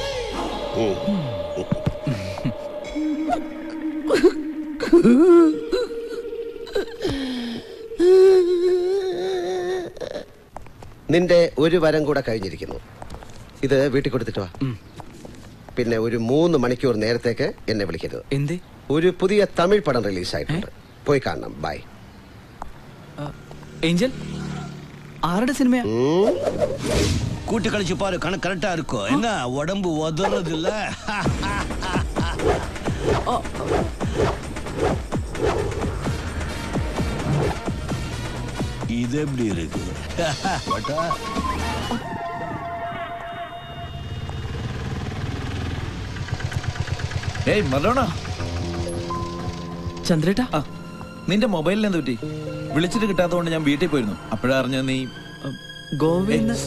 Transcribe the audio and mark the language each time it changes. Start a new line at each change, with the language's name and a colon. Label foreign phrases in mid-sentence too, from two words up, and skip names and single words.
Malayalam: നിന്റെ ഒരു വരം കൂടെ കഴിഞ്ഞിരിക്കുന്നു. ഇത് വീട്ടിൽ കൊടുത്തിട്ട് വാ. പിന്നെ ഒരു 3 മണിക്കൂർ നേരത്തേക്ക് എന്നെ വിളിക്കരുത്. എന്തേ? ഒരു പുതിയ തമിഴ് പടം റിലീസായിട്ടുണ്ട്, പോയി കാണണം. ബൈ. ഏഞ്ചൽ ആരുടെ സിനിമയാ?
Tamil: கூட்டி கழிச்சு பாரு, கணக்கு கரெக்டா இருக்கும். என்ன உடம்பு உதறது இல்ல? இது எப்படி இருக்கு?
Malayalam: ഏയ് മറഡോണ. ചന്ദ്രേട്ടാ, നിന്റെ മൊബൈലിൽ എന്ത് പറ്റി? വിളിച്ചിട്ട് കിട്ടാത്തതുകൊണ്ട് ഞാൻ വീട്ടിൽ പോയിരുന്നു. അപ്പോഴാ അറിഞ്ഞ നീ ഗോവയിൽ.